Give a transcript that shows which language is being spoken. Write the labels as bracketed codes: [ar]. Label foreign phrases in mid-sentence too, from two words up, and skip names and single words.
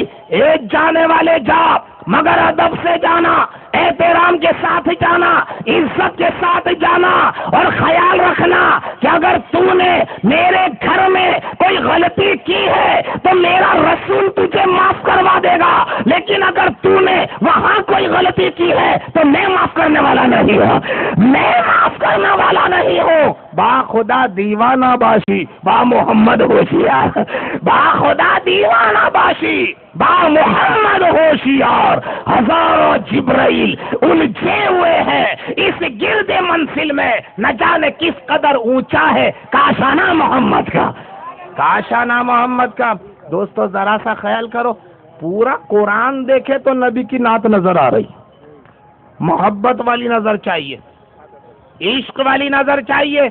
[ur] ایک جانے والے جا، مگر ادب سے جانا، احترام کے ساتھ جانا، عزت کے ساتھ جانا، اور خیال رکھنا کہ اگر تو نے میرے گھر میں کوئی غلطی کی ہے تو میرا رسول تجھے معاف کروا دے گا، لیکن اگر تو نے وہاں کوئی غلطی کی ہے تو میں معاف کرنے والا نہیں ہوں، میں معاف کرنے والا نہیں ہوں۔ [fa] با خدا دیوانہ باشی با محمد ہوشیار، با خدا دیوانہ باشی با محمد ہوشیار، [ur] ہزاروں جبرائیل الجھے ہوئے ہیں اس گرد منزل میں، نہ جانے کس قدر اونچا ہے کاشانہ محمد کا، کاشانہ محمد کا۔ دوستو ذرا سا خیال کرو، پورا قرآن دیکھے تو نبی کی نعت نظر آ رہی، محبت والی نظر چاہیے، عشق والی نظر چاہیے۔